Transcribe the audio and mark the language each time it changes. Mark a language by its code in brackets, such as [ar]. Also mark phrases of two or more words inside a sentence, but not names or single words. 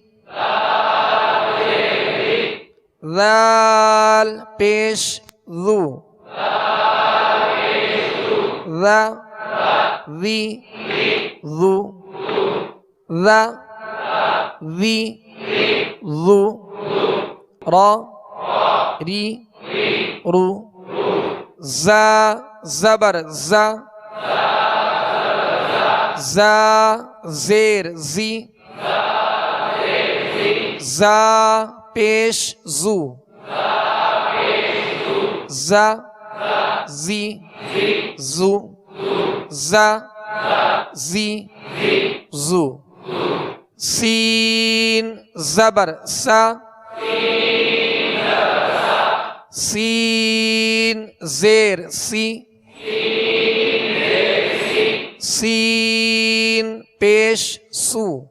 [ur] ذال پیش ذو ذا ذی ذو ذا ذی ذو را ری رو زا زبر زا زا زیر زی زا پیش زو زا زی زو زا زی زو سین زبر سا سین زیر سی سین پیش سو